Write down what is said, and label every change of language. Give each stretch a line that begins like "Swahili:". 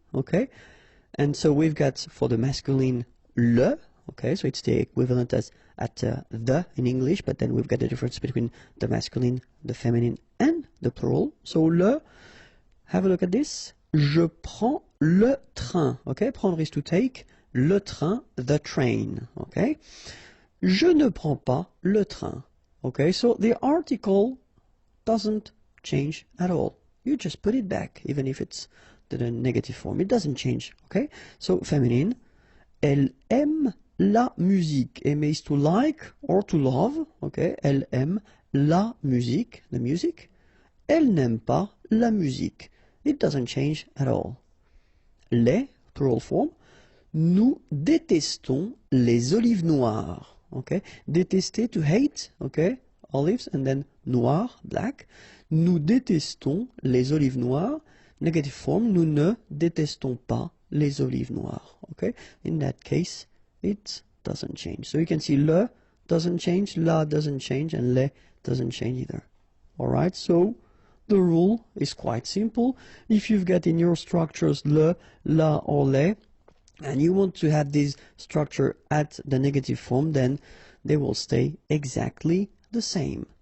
English: Okay, and so we've got for the masculine le, okay, so it's the equivalent as at the in English, but then we've got the difference between the masculine, the feminine, and the plural. So le, have a look at this.
French: Je prends le train.
English: Okay, prendre is to take,
French: le train,
English: the train.
French: Okay, je ne prends pas le train.
English: Okay, so the article doesn't change at all. You just put it back, even if it's the negative form. It doesn't change. Okay, so feminine.
French: Elle aime la musique.
English: Aimer is to like or to love.
French: Okay, elle aime la musique,
English: the music.
French: Elle n'aime pas la musique.
English: It doesn't change at all.
French: Les,
English: plural form.
French: Nous détestons les olives noires.
English: Okay, détester, to hate. Okay, olives, and then noir, black.
French: Nous détestons les olives noires.
English: Negative form,
French: nous ne détestons pas les olives noires.
English: Okay, in that case, it doesn't change. So you can see le doesn't change, la doesn't change, and le doesn't change either. Alright, so the rule is quite simple. If you've got in your structures le, la, or le, and you want to have this structure at the negative form, then they will stay exactly the same.